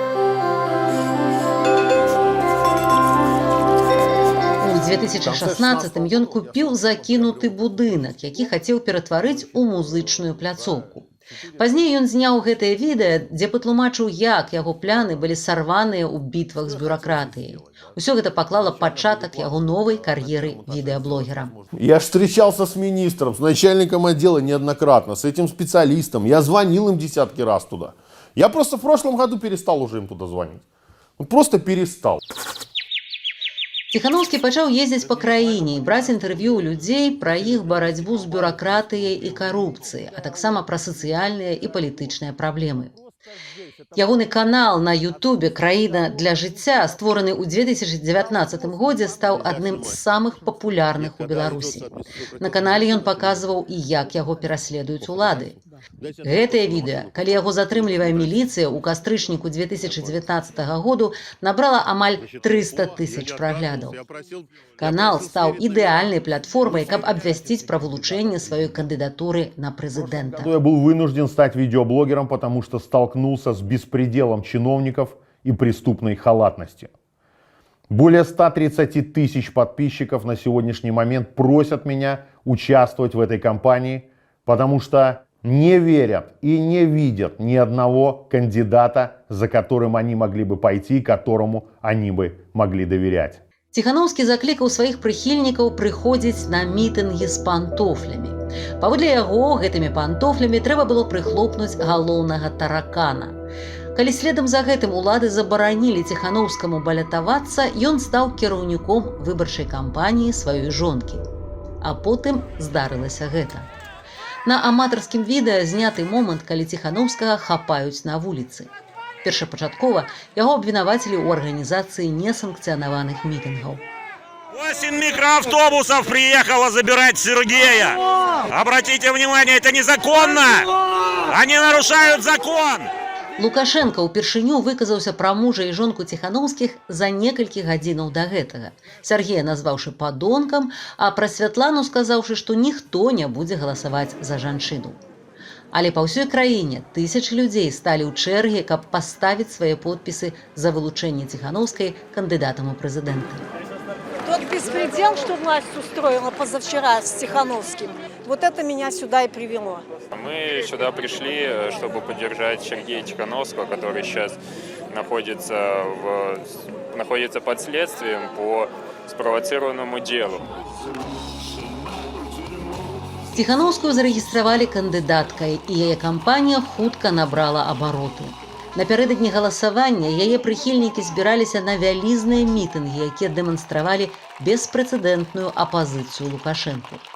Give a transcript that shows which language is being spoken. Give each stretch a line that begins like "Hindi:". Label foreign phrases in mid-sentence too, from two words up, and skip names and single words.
Belarusian: У 2016-м ён купіў закінуты будынак, які хацеў ператварыць у музычную пляцоўку. Пазней ён зняў гэтае відэа, дзе патлумачыў, як яго пляны былі сарваныя ў бітвах з бюракратыяй. Усё гэта паклала пачатак яго новай кар'еры відэаблогера.
Russian: Я ж встречался с министром, с начальником отдела неоднократно, с этим специалистом. Я звонил им десятки раз туда. Я просто в прошлом году перестал уже им туда звонить. Просто перестал.
Belarusian: Ціханаўскі пачаў ездзіць па краіне і браць інтэрв'ю ў людзей пра іх барацьбу з бюракратыяй і карупцыяй, а таксама пра сацыяльныя і палітычныя праблемы. Ягоны канал на Ютубе «Краіна для жыцця», створаны ў 2019 годзе, стаў адным з самых папулярных у Беларусі. На канале ён паказваў і як яго пераследуюць улады. Гэтае відэа, калі яго затрымлівае міліцыя ў кастрычніку 2019 году, набрала амаль 300 000 праглядаў. Канал стаў ідэальнай платформай, каб абвясціць пра вылучэнне сваёй кандыдатуры на прэзідэнта.
Russian: Я был вынужден стать видеоблогером, потому что столкнулся с беспределом чиновников и преступной халатностью. Более 130 000 подписчиков на сегодняшний момент просят меня участвовать в этой кампании, потому что не верят и не видят ни одного кандидата, за которым они могли бы пойти, которому они бы могли доверять.
Belarusian: Ціханаўскі заклікаў сваіх прыхільнікаў прыходзіць на мітынгі з пантофлямі. Паводле яго, гэтымі пантофлямі трэба было прыхлопнуць галоўнага таракана. Калі следам за гэтым улады забаранілі Ціханаўскаму балятавацца, ён стаў кіраўніком выбарчай кампаніі сваёй жонкі. А потым здарылася гэта. На аматарскім відэа зняты момант, калі Ціханаўскага хапаюць на вуліцы. Першапачаткова яго абвінавацілі ў арганізацыі несанкцыянаваных мітынгаў.
Russian: 8 микроавтобусов приехало забирать Сергея. Обратите внимание, это незаконно. Они нарушают закон.
Belarusian: Лукашенко ўпершыню выказаўся пра мужа і жонку Ціханаўскіх за некалькі гадзінаў да гэтага. Сергея назваўшы падонкам, а пра Святлану сказаўшы, што ніхто не будзе галасаваць за жанчыну. Але па ўсёй краіне тысячы людзей сталі ў чэрге, каб паставіць свае подпісы за вылучэнне Ціханаўскай кандыдатам у прэзідэнты.
Russian: Тот беспредел, что власть устроила позавчера с Тихановским, вот это меня сюда и привело. Мы сюда пришли, чтобы поддержать Сергея Тихановского, который сейчас находится под следствием по спровоцированному делу.
Belarusian: Ціханаўскую зарэгістравалі кандыдаткай, і яе кампанія хутка набрала абароты. Напярэдадні галасавання яе прыхільнікі збіраліся на вялізныя мітынгі, якія дэманстравалі беспрэцэдэнтную апазіцыю Лукашэнку.